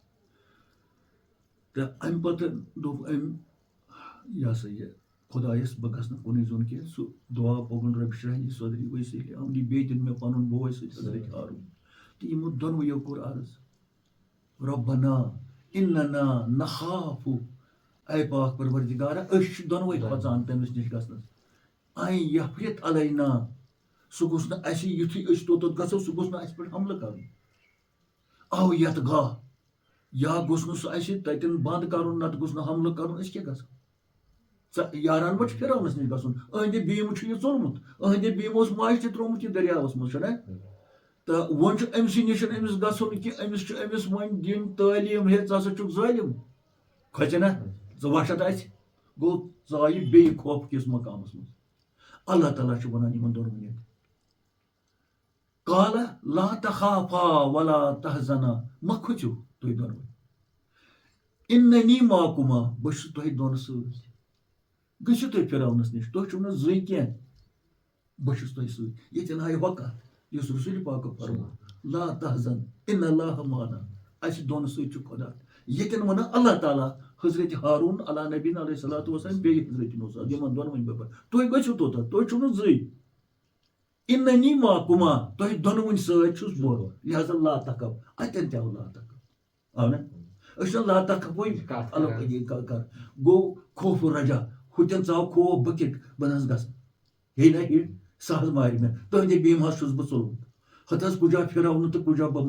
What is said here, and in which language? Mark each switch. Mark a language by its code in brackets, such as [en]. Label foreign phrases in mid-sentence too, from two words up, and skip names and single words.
[ks] تہٕ امہِ پتہٕ دوٚپ أمۍ یہِ ہسا یہِ خۄدایس بہٕ گژھٕ نہٕ کُنُے زوٚن کینٛہہ سُہ دعا پوٚگُن [ar] رۄبِ اشرح لی صدری ویسر لی امری [ks] بیٚیہِ دِن مےٚ پنُن بوے سۭتۍ حضرت ہارون تہٕ یِمو دۄنوٕیو کوٚر عرض [ar] ربنا اننا نخاف [ks] اے پاک پروردگارا أسۍ چھِ دۄنوَے کھۄژان تٔمِس نِش گژھنس [ar] ان یفرط علینا [ks] سُہ گوٚژھ نہٕ اَسہِ یُتھُے أسۍ توٚتَتھ گژھو سُہ گوٚژھ نہٕ اَسہِ پٮ۪ٹھ حملہٕ کَرُن [ar] او یتغا [ks] یا گوٚژھ نہٕ سُہ اَسہِ تَتٮ۪ن بنٛد کَرُن نتہٕ گوٚژھ نہٕ حملہٕ کَرُن أسۍ کیٛاہ گژھو یاران ما چھُ فرعونس نِش گژھُن أہنٛدِ بیٖمہٕ چھُ یہِ ژوٚلمُت أہنٛدِ بیٖمہٕ اوس ماجہِ تہِ ترٛوومُت یہِ دٔریاوس منٛز چھُنہ تہٕ وۄنۍ چھُ أمسٕے نِش أمِس گژھُن کہِ أمِس چھُ أمِس وۄنۍ دِنۍ تعلیٖم ہے ژٕ ہسا چھُکھ ظٲلِم کھۄژِ نا ژٕ وَچھتھ اَسہِ گوٚو ژٕ آیہِ بیٚیہِ خوف کِس مقامس منٛز اللہ تعالیٰ چھُ وَنان یِمن دۄنوٕنی [ar] قال لا تخافا ولا تحزنا [ks] مہ کھوژِو تُہۍ دۄنوَے [ar] اننی معکما [ks] بہٕ چھُس تۄہہِ دۄن سۭتۍ گٔژھِو تُہۍ فرعونس نِش تُہۍ چھِو نہٕ زٕے کینٛہہ بہٕ چھُس تۄہہِ سۭتۍ ییٚتٮ۪ن آیہِ ہۄ کتھ یُس رسول پاکو فرمو [ar] لا تحزن ان اللہ معنا [ks] اَسہِ دۄن سۭتۍ چھُ خۄدا ییٚتٮ۪ن وَنان اللہ تعالیٰ حضرت ہارون [ar] علیٰ نبیٖن علیہ الصلوۃ والسلام [ks] بیٚیہِ حضرت موسیٰ یِمن دۄنوٕنۍ بَبر تُہۍ گٔژھِو توٚتتھ تُہۍ چھِو نہٕ زٕے [ar] اننی معکما [ks] تۄہہِ دۄنوٕنۍ سۭتۍ چھُس بہٕ لہذا [ar] لا تخف [ks] اتٮ۪ن تہِ آو [ar] لا تخف [ks] آو نا أسۍ چھِ [ar] لا تخفٕے [ks] کر گوٚو خوف رجا ہُتٮ۪ن ژاو خوف بہٕ کِتھ بہٕ نہ حظ گژھٕ ہے نہ ہے سُہ حظ مارِ مےٚ تُہنٛدِ بیٖمہٕ حظ چھُس بہٕ ژوٚلمُت ہتہٕ حظ کُجا فرعون تہٕ کُجا بہٕ